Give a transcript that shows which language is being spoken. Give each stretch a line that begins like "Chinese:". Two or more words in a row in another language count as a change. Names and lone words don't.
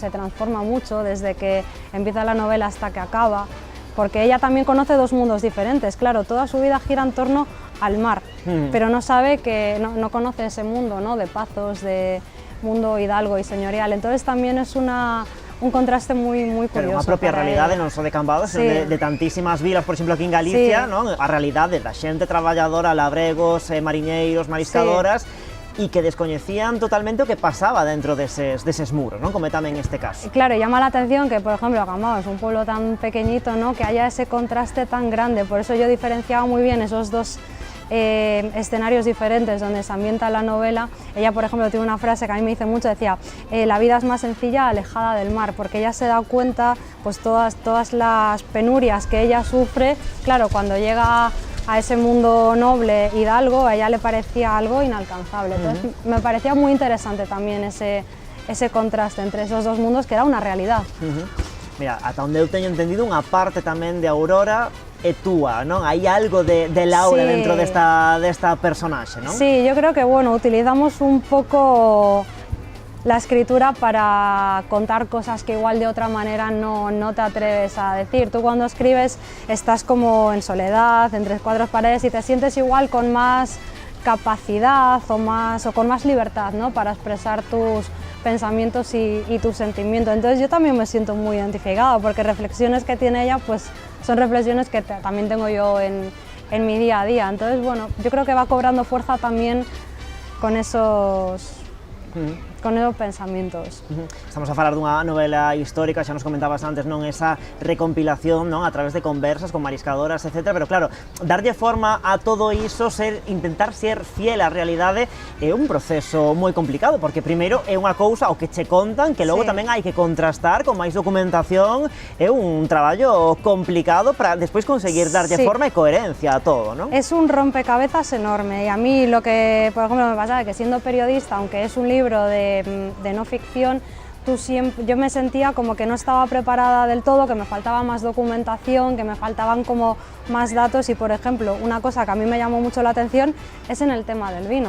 Spanish: Se transforma mucho desde que empieza la novela hasta que acaba, porque ella también conoce dos mundos diferentes. Claro, toda su vida gira en torno al mar, pero no sabe que no conoce ese mundo, ¿no? De Pazos, de mundo hidalgo y señorial. Entonces también es un contraste muy curioso.
Galician: Pero unha propia realidade, non só de Cambados, sí, de tantísimas vilas, por exemplo, aquí en Galicia, sí, non? A realidade da xente traballadora, labregos, mariñeiros, mariscadoras, sí, e que descoñecían totalmente o que pasaba dentro deses muros, non? Como tamén este caso.
Spanish: Claro, llama la atención que, por ejemplo, Cambados es un pueblo tan pequeñito, ¿no? Que haya ese contraste tan grande. Por eso yo diferenciaba muy bien esos dos escenarios diferentes donde se ambienta la novela. Ella, por ejemplo, tiene una frase que a mí me dice mucho, decía, la vida es más sencilla alejada del mar, porque ella se da cuenta, pues todas las penurias que ella sufre. Claro, cuando llega a ese mundo noble hidalgo, a ella le parecía algo inalcanzable. Entonces me parecía muy interesante también ese contraste entre esos dos mundos, que era una realidad.
Galician: Mira, ata onde eu teño entendido, unha parte tamén de Aurora é túa, non? Hai algo de Laura, sí, dentro desta personaxe, non?
Spanish: Sí, yo creo que, bueno, utilizamos un poco la escritura para contar cosas que igual de otra manera no te atreves a decir. Tú cuando escribes estás como en soledad, entre cuatro paredes, y te sientes igual con más capacidad o con más libertad, ¿no? Para expresar tus pensamientos y tus sentimientos. Entonces yo también me siento muy identificada, porque reflexiones que tiene ella pues son reflexiones que también tengo yo en mi día a día. Entonces, bueno, yo creo que va cobrando fuerza también con esos esos pensamientos.
Galician: Estamos a falar dunha novela histórica, xa nos comentabas antes, non, esa recompilación, non, a través de conversas con mariscadoras, etc. Pero claro, darlle forma a todo iso, intentar ser fiel á realidade, é un proceso moi complicado, porque primeiro é unha cousa o que che contan, que logo tamén hai que contrastar con máis documentación, é un traballo complicado para despois conseguir darlle forma e coherencia a todo, non?
Spanish: Es un rompecabezas enorme, y a mí lo que, por ejemplo, me pasaba que siendo periodista, aunque es un libro de no ficción, yo me sentía como que no estaba preparada del todo, que me faltaba más documentación, que me faltaban como más datos, y por ejemplo, una cosa que a mí me llamó mucho la atención es en el tema del vino.